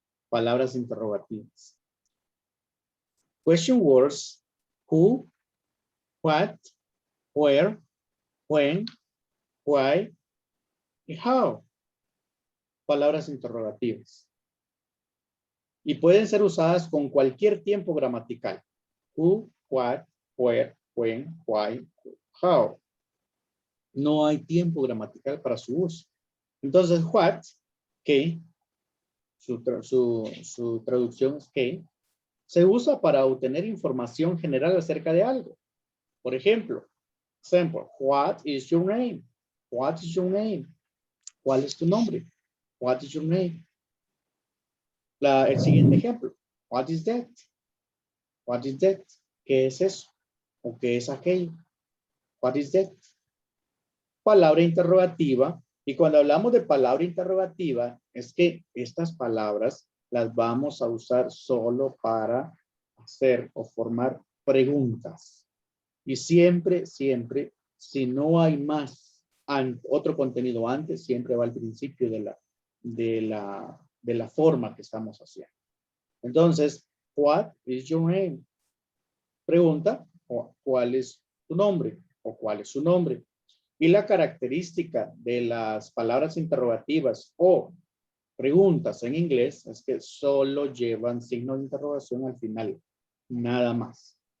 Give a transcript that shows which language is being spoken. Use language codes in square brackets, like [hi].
[es] Palabras interrogativas. [en] Question words. Who, what, where, when, why y how. [es] Palabras interrogativas. Y pueden ser usadas con cualquier tiempo gramatical. [en] Who, what, where, when, why, how. [es] No hay tiempo gramatical para su uso. Entonces, what, que, su traducción es que, se usa para obtener información general acerca de algo. [en] Por ejemplo, what is your name? What is your name? [es] ¿Cuál es tu nombre? [en] What is your name? El siguiente ejemplo. What is that? What is that? [es] ¿Qué es eso? ¿O qué es aquello? [en] What is that? [es] Palabra interrogativa. Y cuando hablamos de palabra interrogativa, es que estas palabras las vamos a usar solo para hacer o formar preguntas. Y siempre, si no hay más otro contenido antes, siempre va al principio de la forma que estamos haciendo. Entonces, [en] what is your name? [es] Pregunta, ¿cuál es tu nombre? ¿O cuál es su nombre? Y la característica de las palabras interrogativas o preguntas en inglés es que solo llevan signo de interrogación al final. Nada más.